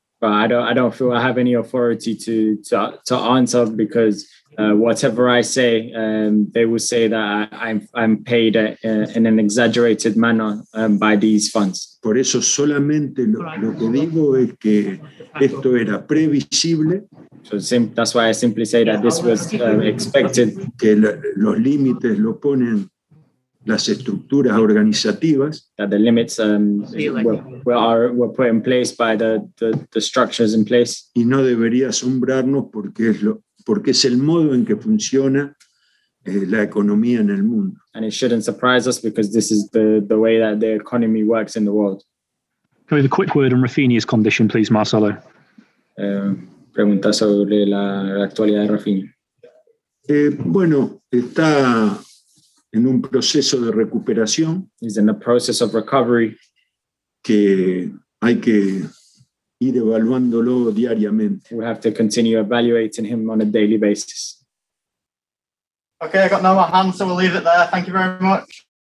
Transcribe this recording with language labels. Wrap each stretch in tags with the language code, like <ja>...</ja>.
<en>But I don't feel I have any authority to answer, because whatever I say, they will say that I'm paid in an exaggerated manner by these funds.</en> <es>Por eso solamente lo que digo es que esto era previsible.</es> <en>So that's why I simply say that this was expected.</en> <es>Que los límites lo ponen las estructuras organizativas.</es> <en>That the limits were put in place by the structures in place.</en> <es>Y no debería asombrarnos porque es el modo en que funciona la economía en el mundo.</es> <en>And it shouldn't surprise us, because this is the way that the economy works in the world. Can we have a quick word on Rafinha's condition, please, Marcelo?</en> <es>Pregunta sobre la actualidad de Rafinha. Bueno, está en un proceso de recuperación.</es> <en>He's in the process of recovery.</en> <es>Que hay que ir evaluándolo diariamente.</es> <en>We have to continue evaluating him on a daily basis. Okay, I got no more hands, so we'll leave it there. Thank you very much.</en>